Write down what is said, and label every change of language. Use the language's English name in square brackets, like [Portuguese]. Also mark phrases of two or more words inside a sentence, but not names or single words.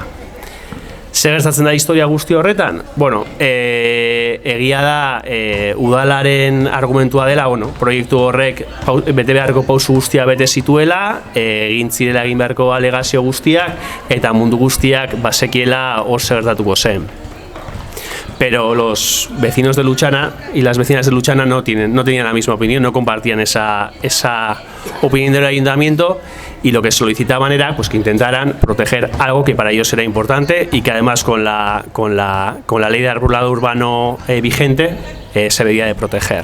[Basque] Zer gertatzen da historia guzti horretan? Bueno, egia da udalaren argumentua dela, bueno, proiektu horrek bete beharko pausu guztia bete zituela, egin zirela egin beharko alegazio guztiak, eta mundu guztiak bazekiela hor zer gertatuko zen. [Spanish] Pero los vecinos de Lutxana y las vecinas de Lutxana no tenían la misma opinión, no compartían esa opinión del ayuntamiento, y lo que solicitaban era pues que intentaran proteger algo que para ellos era importante y que además con la ley de arbolado urbano vigente se debía de proteger.